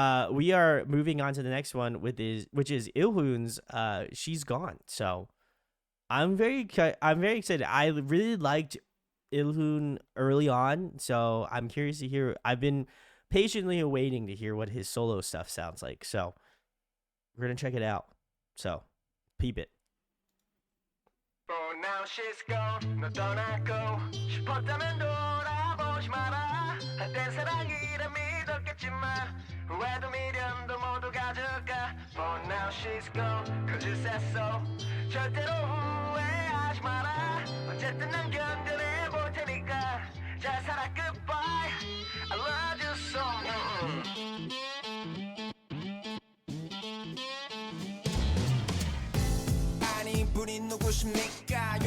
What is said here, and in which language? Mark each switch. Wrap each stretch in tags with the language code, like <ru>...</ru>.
<en>We are moving on to the next one, which is Ilhoon's She's Gone. So I'm very excited. I really liked Ilhoon early on, so I'm curious to hear. I've been patiently awaiting to hear what his solo stuff sounds like. So we're gonna check it out. So peep it. For now she's gone,</en> <ko>너 떠나고 싶었다면 돌아보지 마라. 한때 사랑이란 믿었겠지만 후회도 미련도 모두 가져가.</ko> <en>For now she's gone,</en> <ko>그짓했어. 절대로 후회하지 마라. 어쨌든 난 견뎌내 테니까. 잘 살아, goodbye.</ko> <en>I love you so much.</en> <ko>분이 누구십니까?</ko>